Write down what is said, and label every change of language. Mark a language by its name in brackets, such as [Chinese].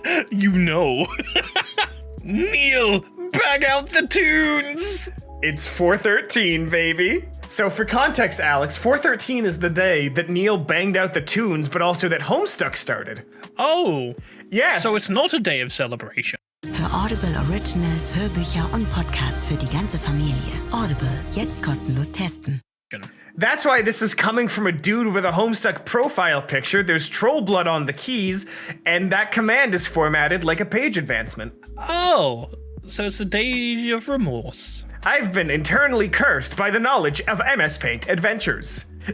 [English] You know. Neil, bag out the tunes! It's 4/13, baby. So for context, Alex, 4/13 is the day that Neil banged out the tunes, but also that Homestuck started. Oh. Yes. So it's not a day of celebration. [German] Hör Audible Originals, Hörbücher und Podcasts für die ganze Familie. Audible, jetzt kostenlos testen. [English] That's why this is coming from a dude with a Homestuck profile picture. There's troll blood on the keys, and that command is formatted like a page advancement. Oh. So it's a day of remorse. I've been internally cursed by the knowledge of MS Paint adventures.